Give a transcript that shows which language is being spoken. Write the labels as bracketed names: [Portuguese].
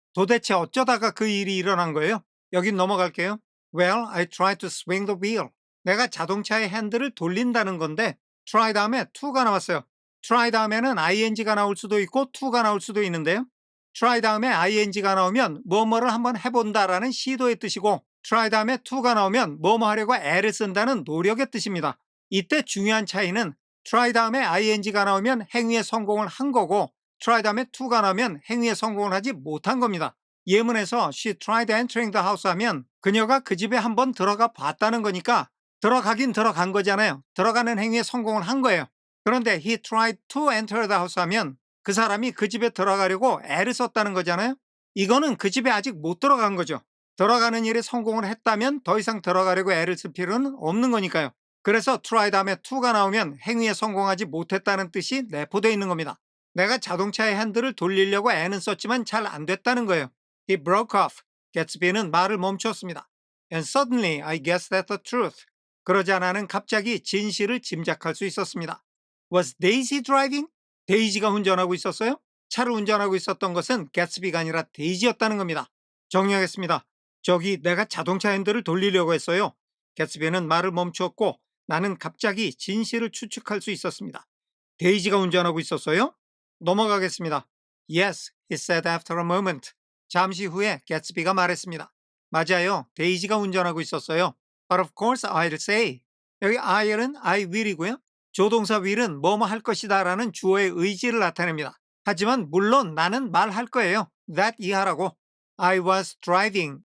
[Korean] 도대체 어쩌다가 그 일이 일어난 거예요? 여긴 넘어갈게요. [English] Well, I tried to swing the wheel. [Korean] 내가 자동차의 핸들을 돌린다는 건데 try 다음에 to가 나왔어요. try 다음에는 ing가 나올 수도 있고 to가 나올 수도 있는데요. try 다음에 ing가 나오면 뭐뭐를 한번 해본다라는 시도의 뜻이고 try 다음에 to가 나오면 뭐뭐 하려고 애를 쓴다는 노력의 뜻입니다. 이때 중요한 차이는 try 다음에 ing가 나오면 행위에 성공을 한 거고 try 다음에 to가 나오면 행위에 성공을 하지 못한 겁니다. 예문에서 [English] she tried entering the house [Korean] 하면 그녀가 그 집에 한번 들어가 봤다는 거니까 들어가긴 들어간 거잖아요. 들어가는 행위에 성공을 한 거예요. 그런데 [English] he tried to enter the house [Korean] 하면 그 사람이 그 집에 들어가려고 애를 썼다는 거잖아요. 이거는 그 집에 아직 못 들어간 거죠. 들어가는 일에 성공을 했다면 더 이상 들어가려고 애를 쓸 필요는 없는 거니까요. 그래서 try 다음에 to가 나오면 행위에 성공하지 못했다는 뜻이 내포되어 있는 겁니다. 내가 자동차의 핸들을 돌리려고 애는 썼지만 잘 안 됐다는 거예요. [English] He broke off. [Korean] 개츠비는 말을 멈추었습니다. [English] And suddenly I guessed that the truth. [Korean] 그러자 나는 갑자기 진실을 짐작할 수 있었습니다. [English] Was Daisy driving? [Korean] 데이지가 운전하고 있었어요? 차를 운전하고 있었던 것은 개츠비가 아니라 데이지였다는 겁니다. 정리하겠습니다. 저기 내가 자동차 핸들을 돌리려고 했어요. 개츠비는 말을 멈추었고 나는 갑자기 진실을 추측할 수 있었습니다. 데이지가 운전하고 있었어요? 넘어가겠습니다. [English] Yes, he said after a moment. [Korean] 잠시 후에 개츠비가 말했습니다. 맞아요. 데이지가 운전하고 있었어요. [English] But of course I'll say. [Korean] 여기 I'은 I will이고요. 조동사 will은 뭐뭐 할 것이다 라는 주어의 의지를 나타냅니다. 하지만 물론 나는 말할 거예요. [English] that 이하라고. I was driving.